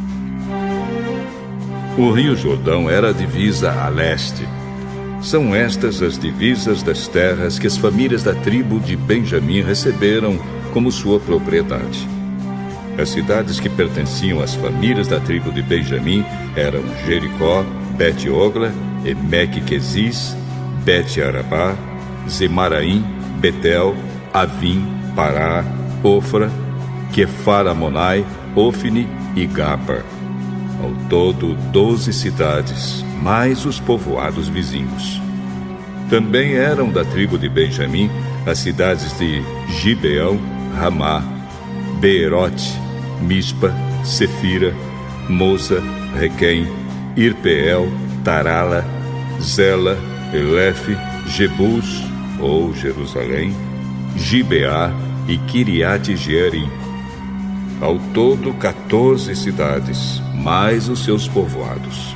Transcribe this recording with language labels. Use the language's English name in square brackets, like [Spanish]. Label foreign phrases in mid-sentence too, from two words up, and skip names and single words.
[Portuguese] O rio Jordão era a divisa a leste. São estas as divisas das terras que as famílias da tribo de Benjamim receberam como sua propriedade. As cidades que pertenciam às famílias da tribo de Benjamim eram Jericó, Bet-Ogla, Emeque-Quezis, Bet-Arabá, Zemaraim, Betel, Avim, Pará, Ofra, Quefar-Amonai, Ofni e Gapa. Ao todo, 12 cidades, mais os povoados vizinhos. Também eram da tribo de Benjamim as cidades de Gibeão, Ramá, Beerote, Mispa, Sefira, Moza, Requém, Irpeel, Tarala, Zela, Elefe, Jebus, ou Jerusalém, Gibeá e Kiriat-Jearim. Ao todo, 14 cidades, mais os seus povoados.